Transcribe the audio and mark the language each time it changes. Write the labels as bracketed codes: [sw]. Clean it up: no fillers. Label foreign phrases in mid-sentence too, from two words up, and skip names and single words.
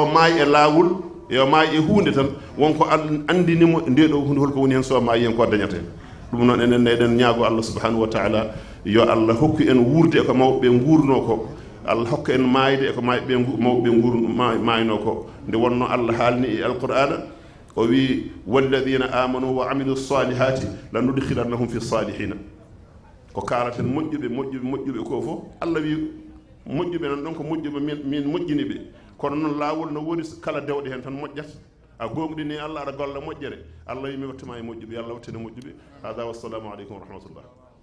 [ff] maayi e laawol yo maayi e hunde tan wonko Allah andinimo nde ɗo hunde holko woni hen so maayi hen ko dañate ɗum noon enen eɗen ñaago [ar] الله سبحانه وتعالى [ff] yo Allah hokku en wuurde ko mawɓe guurno ko Allah hokka en maayde eko mawɓe maayno ko nde wonno Allah haalni e alqur'ana o wi [ar] والذين آمنوا وعملوا الصالحات لندخلنهم في الصالحين [ff] ko kaalaten moƴƴuɓe ko fof Allah wi moƴƴuɓe nan ɗon ko moƴƴuɓe min moƴƴini ɓe kono noon laawol no woni kala dewɗe hen tan moƴƴata a gonɗini Allah aɗa golla moƴƴere Allah wi mi wattama e moƴƴuɓe yo Allah wattine moƴƴuɓe hada [ar] والسلام عليكم ورحمة الله